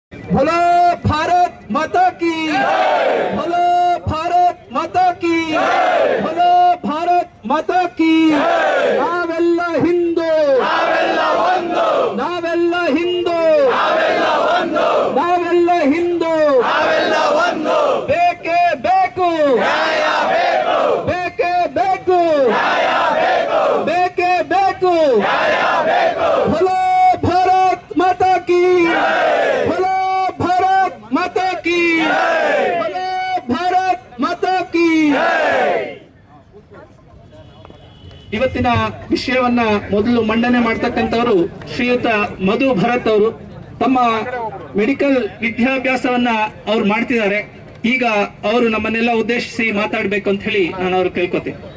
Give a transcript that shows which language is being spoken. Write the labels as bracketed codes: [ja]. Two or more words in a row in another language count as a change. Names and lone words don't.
[hi] बोलो भारत माता की, बोलो भारत माता की, बोलो भारत माता की। [kn] ನಾವೆಲ್ಲ ಹಿಂದೂ, ನಾವೆಲ್ಲ ಹಿಂದೂ, ನಾವೆಲ್ಲ ಹಿಂದೂ, ಬೇಕೇ ಬೇಕು, ಬೇಕೇ ಬೇಕು, ಬೇಕೇ ಬೇಕು। [hi] बोलो भारत माता की, बोलो भारत माता की, बोलो भारत माता की। [kn] ಇವತ್ತಿನ ವಿಷಯವನ್ನ ಮೊದಲು ಮಂಡನೆ ಮಾಡ್ತಕ್ಕಂಥವರು ಶ್ರೀಯುತ ಮಧು ಭರತ್ ಅವರು. ತಮ್ಮ ಮೆಡಿಕಲ್ ವಿದ್ಯಾಭ್ಯಾಸವನ್ನ ಅವ್ರು ಮಾಡ್ತಿದ್ದಾರೆ. ಈಗ ಅವರು ನಮ್ಮನ್ನೆಲ್ಲ ಉದ್ದೇಶಿಸಿ ಮಾತಾಡಬೇಕು ಅಂತ ಹೇಳಿ ನಾನು ಅವ್ರು ಕೇಳ್ಕೊತೀನಿ.